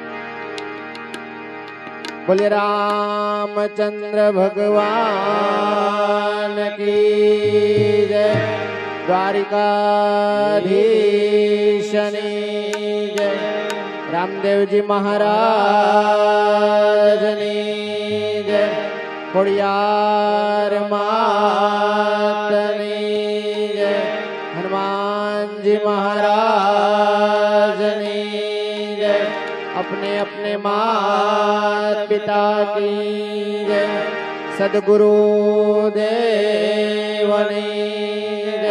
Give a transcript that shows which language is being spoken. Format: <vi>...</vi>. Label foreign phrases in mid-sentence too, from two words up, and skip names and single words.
<hi>बोले रामचंद्र भगवान की जय,</hi> <gu>દ્વારિકાધીશની જય, રામદેવજી મહારાજની જય, ખોડિયાર માતની જય, હનુમાનજી મહારાજની જય,</gu> <hi>अपने अपने मात पिता की जय, सदगुरु</hi> <gu>દેવની જય.</gu>